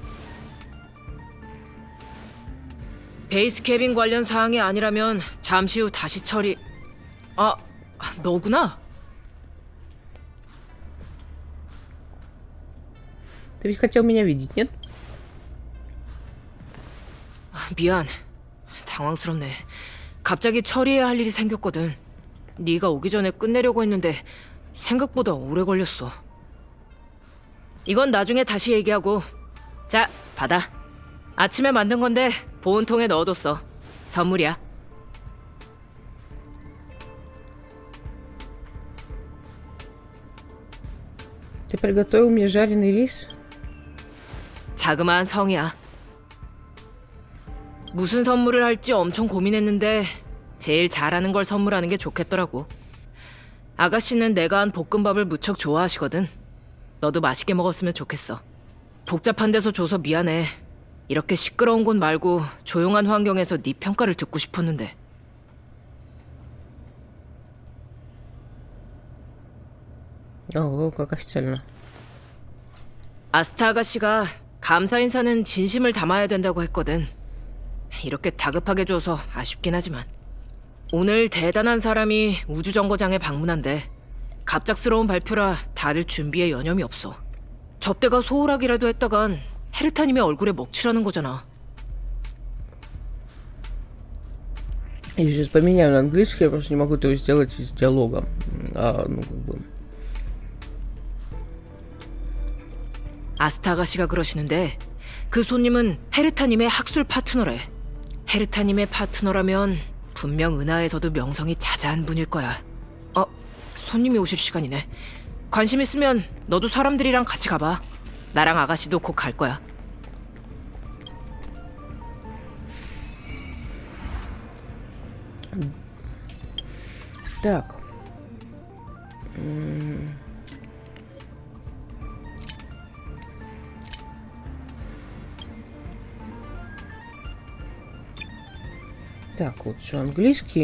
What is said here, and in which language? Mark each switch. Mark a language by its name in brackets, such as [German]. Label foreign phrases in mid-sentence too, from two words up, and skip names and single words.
[Korean] 베이스 캐빈 관련 사항이 아니라면 잠시 후 다시 처리. 아, 너구나. [Russian] Ты ведь хотел меня видеть, нет? [Korean] 미안. 당황스럽네. 갑자기 처리해야 할 일이 생겼거든. 네가 오기 전에 끝내려고 했는데 생각보다 오래 걸렸어. 이건 나중에 다시 얘기하고. 자, 받아. 아침에 만든 건데 보온통에 넣어뒀어. 선물이야. [Russian] Ты приготовил мне жареный рис? [Korean] 자그마한 성이야. 무슨 선물을 할지 엄청 고민했는데 제일 잘하는 걸 선물하는 게 좋겠더라고. 아가씨는 내가 한 볶음밥을 무척 좋아하시거든. 너도 맛있게 먹었으면 좋겠어. 복잡한 데서 줘서 미안해. 이렇게 시끄러운 곳 말고 조용한 환경에서 네 평가를 듣고 싶었는데. [Russian] Как официально. [Korean] 아스타 아가씨가 감사 인사는 진심을 담아야 된다고 했거든. 이렇게 다급하게 줘서 아쉽긴 하지만. 오늘 대단한 사람이 우주정거장에 방문한대. 갑작스러운 발표라 다들 준비에 여념이 없어. 접대가 소홀하기라도 했다간 헤르타님의 얼굴에 먹칠하는 거잖아. [Russian] Я сейчас поменяю на английский, я просто не могу этого сделать из диалога. [Korean] 아스타 아가씨가 그러시는데 그 손님은 헤르타님의 학술 파트너래. 헤르타님의 파트너라면 분명 은하에서도 명성이 자자한 분일 거야. 손님이 오실 시간이네. 관심 있으면 너도 사람들이랑 같이 가봐. 나랑 아가씨도 곧 갈 거야. [Russian] Так. Так, вот все английский.